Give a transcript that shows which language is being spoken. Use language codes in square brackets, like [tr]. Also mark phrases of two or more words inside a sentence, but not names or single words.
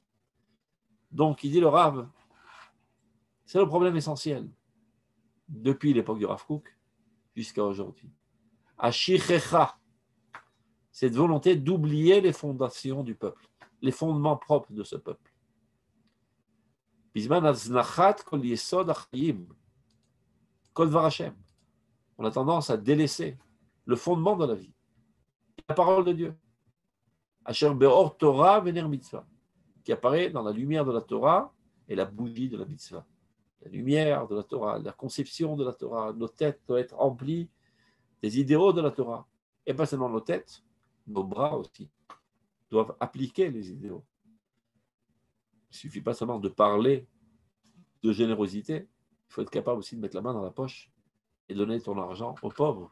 [fr] Donc, il dit le Rav, c'est le problème essentiel depuis l'époque du Rav Kook jusqu'à aujourd'hui. Ashichecha, cette volonté d'oublier les fondations du peuple, les fondements propres de ce peuple. [he] בזמן הזנחת כל יסוד החיים, קול דבר השם. [fr] On a tendance à délaisser le fondement de la vie, la parole de Dieu. [he] אשר באור תורה ונר מצוה, [fr] qui apparaît dans la lumière de la Torah et la bougie de la mitzvah. La lumière de la Torah, la conception de la Torah, nos têtes doivent être remplies des idéaux de la Torah. Et pas seulement nos têtes, nos bras aussi doivent appliquer les idéaux. Il ne suffit pas seulement de parler de générosité, il faut être capable aussi de mettre la main dans la poche et donner ton argent aux pauvres.